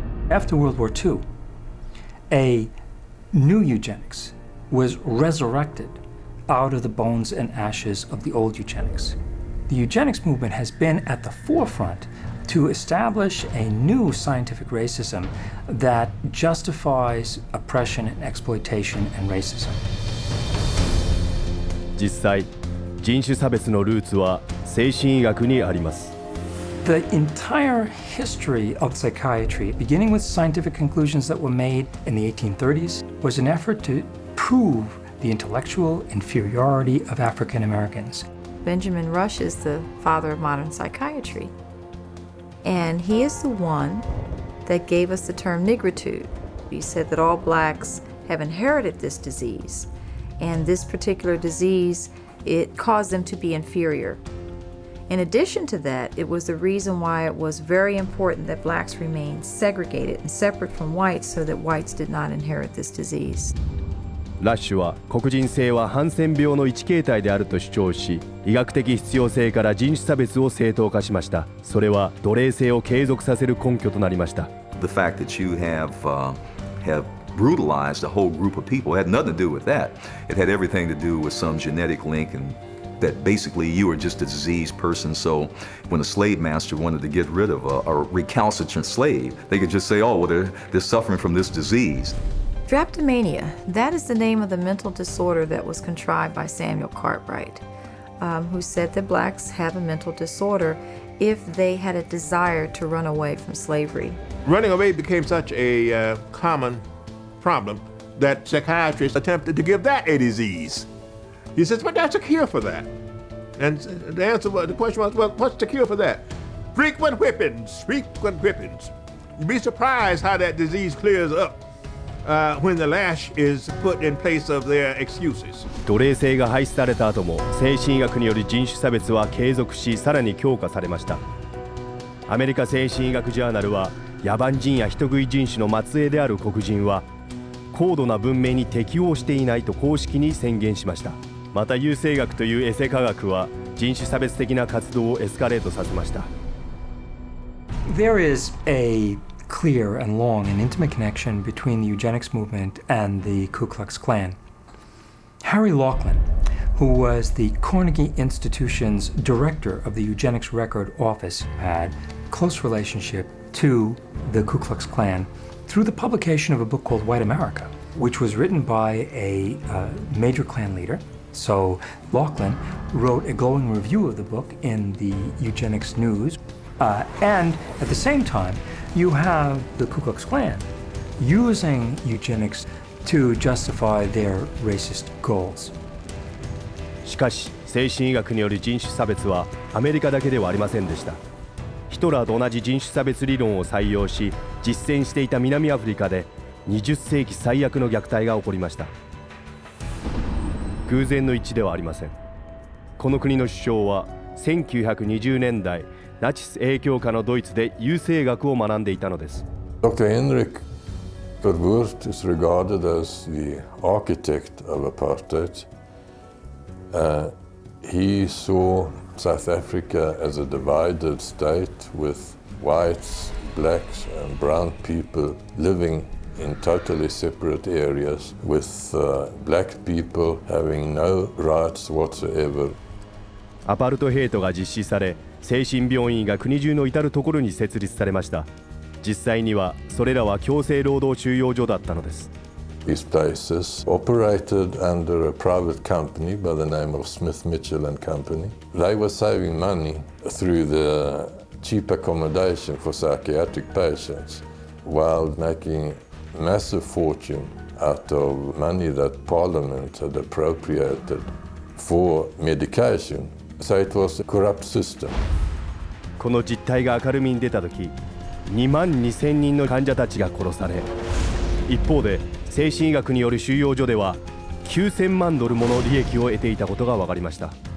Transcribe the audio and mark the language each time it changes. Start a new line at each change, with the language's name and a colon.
English: After World War II, a new eugenics was resurrected out of the bones and ashes of the old eugenics. The eugenics movement has been at the forefront to establish a new scientific racism that justifies oppression and exploitation and racism.
Japanese: 実際、人種差別のルーツは精神医学にあります。
English: The entire history of psychiatry, beginning with scientific conclusions that were made in the 1830s, was an effort to prove the intellectual inferiority of African Americans. Benjamin Rush is the father of modern psychiatry. And he is the one that gave us the term nigritude. He said that all blacks have inherited this disease. And this particular disease, it caused them to be inferior. In addition to that, it was the reason why it was very important that blacks remain segregated and separate from whites so that whites did not inherit this disease.
Japanese: ラッシュは黒人性はハンセン病の一形態であると主張し、医学的必要性から人種差別を正当化しました。それは奴隷制を継続させる根拠となりました。
English: The fact that you have brutalized a whole group of people had nothing to do with that. It had everything to do with some genetic link and that basically you were just a diseased person, so when a slave master wanted to get rid of a recalcitrant slave, they could just say, oh, well, they're suffering from this disease. Drapetomania, that is the name of the mental disorder that was contrived by Samuel Cartwright, who said that blacks have a mental disorder if they had a desire to run away from slavery. Running away became such a common problem that psychiatrists attempted to give that a disease. He says, but that's a cure for that. And the question was, well, what's the cure for that? Frequent whippings, frequent whippings. You'd be surprised how that disease clears up when the lash is put in place of their excuses.
Japanese: 奴隷制が廃止された後も精神医学による人種差別は継続し、さらに強化されました。アメリカ精神医学ジャーナルは、野蛮人や人食い人種の末裔である黒人は高度な文明に適応していないと公式に宣言しました。また優生学というエセ科学は人種差別的な活動をエスカレートさせました。
English: There is a clear and long and intimate connection between the eugenics movement and the Ku Klux Klan. Harry Laughlin, who was the Carnegie Institution's director of the Eugenics Record Office, had a close relationship to the Ku Klux Klan through the publication of a book called White America, which was written by a major Klan leader. So Laughlin wrote a glowing review of the book in the Eugenics News. And at the same time, you have the Ku Klux Klan using eugenics to justify their racist goals.
Japanese: しかし、精神医学による人種差別はアメリカだけではありませんでした。ヒトラーと同じ人種差別理論を採用し、実践していた南アフリカで20世紀最悪の虐待が起こりました。偶然の一致ではありません。この国の首相は1920年代、ナチス影響下のドイツで優生学を学んでいたのです。
English: Dr. Henrik Verwoerd is regarded as the architect of apartheid. He saw South Africa as a divided state with whites, blacks and brown people living in totally separate areas with black people having no rights whatsoever.
Japanese: アパルトヘイトが実施され、精神病院が国中の至るところに設立されました。実際にはそれらは強制労働収容所だったのです。
English: These places operated under a private company by the name of Smith Mitchell and Company. They were saving money through the cheap accommodation for psychiatric patients while making massive fortune out of money that Parliament had appropriated for medication. So it was a corrupt system.
Japanese: この実態が明るみに出たとき、2万2000人の患者たちが殺され、一方で精神医学による収容所では$9000万もの利益を得ていたことが分かりました。